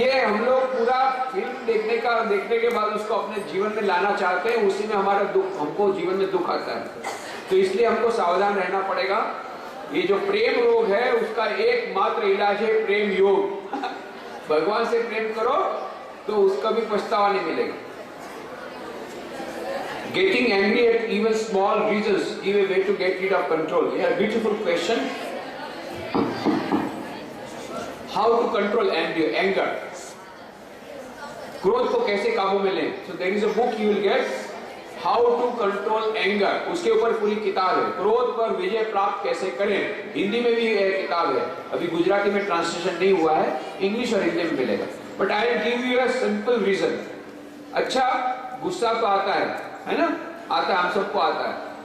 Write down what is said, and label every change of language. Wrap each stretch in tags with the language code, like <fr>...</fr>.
<hi>ये हम लोग पूरा फिल्म देखने के बाद उसको अपने जीवन में लाना चाहते हैं, उसी में हमारा दुख, हमको जीवन में दुख आता है। तो इसलिए हमको सावधान रहना पड़ेगा। ये जो प्रेम रोग है उसका एकमात्र इलाज है प्रेम योग। भगवान से प्रेम करो तो उसका भी पछतावा नहीं मिलेगा।</hi> <en>Getting angry at even small reasons give a way to get rid of control. Yeah, beautiful question. How to control anger?</en> <hi>क्रोध को कैसे काबू में लें?</hi> <en>So there is a book you will get, How to Control Anger.</en> <hi>उसके ऊपर पूरी किताब है, क्रोध पर विजय प्राप्त कैसे करें। हिंदी में भी एक किताब है, अभी गुजराती में ट्रांसलेशन नहीं हुआ है, इंग्लिश और हिंदी में मिलेगा।</hi> <en>But I will give you a simple reason.</en> <hi>अच्छा, गुस्सा तो आता है ना, आता है, हम सबको आता है।</hi>